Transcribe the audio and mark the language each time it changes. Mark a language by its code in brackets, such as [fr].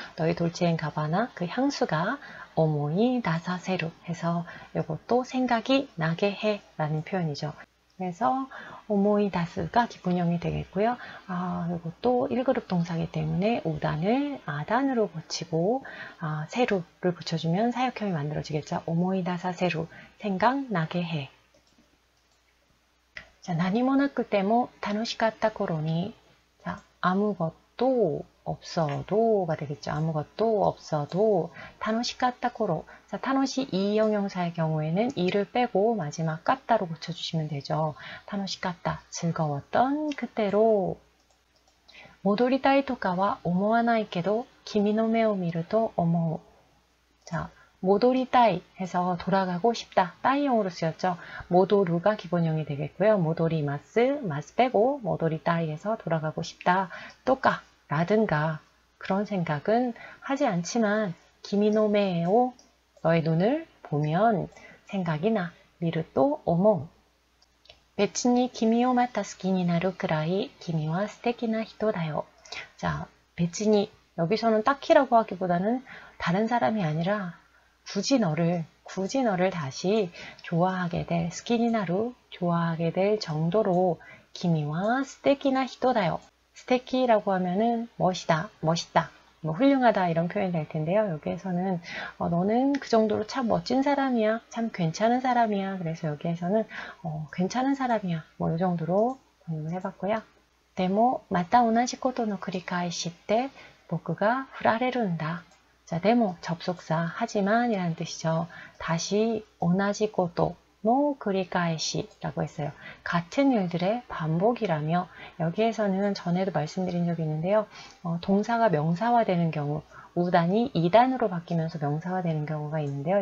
[ko] 너희 돌체앤가바나 그 향수가 오모이다사세루 해서 이것도 생각이 나게 해 라는 표현이죠. 그래서 오모이다스가 기본형이 되겠고요. 이것도 1그룹 동사이기 때문에 오단을 아단으로 고치고 세루를 붙여주면 사역형이 만들어지겠죠. 오모이다사 세루, 생각나게 해. 자, [ja] 何もなくても楽しかった頃に [ko] 자, 아무것도 없어도가 되겠죠. 아무것도 없어도 [ja] 楽しかった頃. [ko] 자, 楽しい이형용사의 경우에는 이를 빼고 마지막 같다로 고쳐주시면 되죠. [ja] 楽しかった [ko] 즐거웠던 그때로 [ja] 戻りたいとかは思わないけど君の目を見ると思う. [ko] 자, 戻りたい 해서 돌아가고 싶다. 따이형으로 쓰였죠. 모도루가 기본형이 되겠고요. 모도리마스, 마스 빼고 戻りたい 해서 돌아가고 싶다. 또까 라든가 그런 생각은 하지 않지만 기미노메오 너의 눈을 보면 생각이 나. [ja] 미르또 오모. 別に君をまた好きになるくらい君は素敵な人だよ. [ko] 자, 別に 여기서는 딱히라고 하기보다는 다른 사람이 아니라 굳이 너를 다시 좋아하게 될 스키니나루 좋아하게 될 정도로 기미와 스테키나 히토다요. 스테키라고 하면은 멋있다, 뭐 훌륭하다 이런 표현이 될 텐데요. 여기에서는 너는 그 정도로 참 멋진 사람이야, 참 괜찮은 사람이야. 그래서 여기에서는 괜찮은 사람이야, 뭐 이 정도로 번역을 해봤고요. [ja] でもまた同じことの繰り返しって僕が振られるんだ. [ko] 자, 데모 접속사 하지만 이라는 뜻이죠. 다시 오나지 고토노 그리카에시라고 했어요. 같은 일들의 반복이라며 여기에서는 전에도 말씀드린 적이 있는데요. 동사가 명사화되는 경우 우단이 2단으로 바뀌면서 명사가 되는 경우가 있는데요.